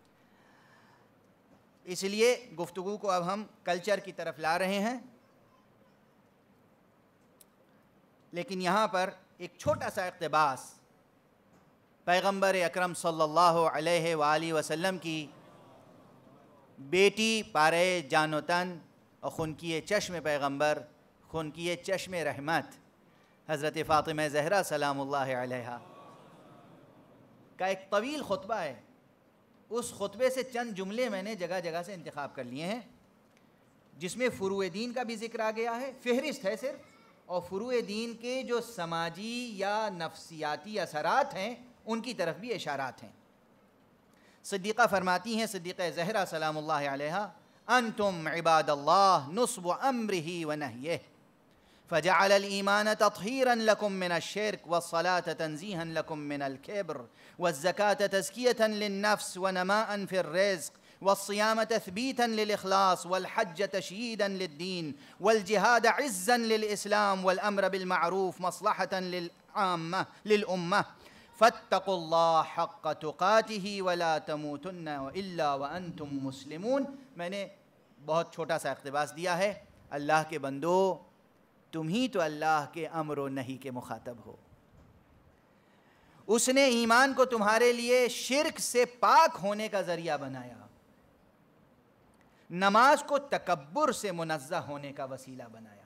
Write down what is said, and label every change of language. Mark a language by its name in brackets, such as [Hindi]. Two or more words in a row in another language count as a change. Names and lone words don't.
[Urdu] اس لیے گفتگو کو اب ہم کلچر کی طرف لا رہے ہیں، لیکن یہاں پر ایک چھوٹا سا اقتباس پیغمبر اکرم [Arabic] صلی اللہ علیہ وآلہ وسلم [Urdu] کی بیٹی [Persian] پارے جان و تن [Urdu] اور [Persian] خنکی چشم پیغمبر، خنکی چشم رحمت [Urdu] حضرت فاطمہ زہرا [Arabic] سلام اللہ علیہا [Urdu] کا ایک طویل خطبہ ہے۔ اس خطبے سے چند جملے میں نے جگہ جگہ سے انتخاب کر لیے ہیں، جس میں فروع دین کا بھی ذکر آ گیا ہے، فہرست ہے صرف، اور فروع دین کے جو سماجی یا نفسیاتی اثرات ہیں ان کی طرف بھی اشارات ہیں۔ صدیقہ فرماتی ہیں، صدیقہ زہرا [Arabic] سلام اللہ علیہا، انتم عباد اللہ نصب امرہ ونہیہ فجعل الایمان تطہیرا لکم من الشرک والصلاة تنزیہا لکم من الکبر والزکاة تزکیة للنفس ونماء فی الرزق والصيام تثبيتا للإخلاص والحج تشييدا للدين والجهاد عزا للإسلام والأمر بالمعروف مصلحة للأمة فاتقوا الله حق تقاته ولا تموتن إلا وأنتم مسلمون۔ [Urdu] میں نے بہت چھوٹا سا اقتباس دیا ہے، اللہ کے بندو تم ہی تو اللہ کے امر و نہی کے مخاطب ہو۔ اس نے ایمان کو تمہارے لیے شرک سے پاک ہونے کا ذریعہ بنایا، نماز کو تکبر سے منزہ ہونے کا وسیلہ بنایا۔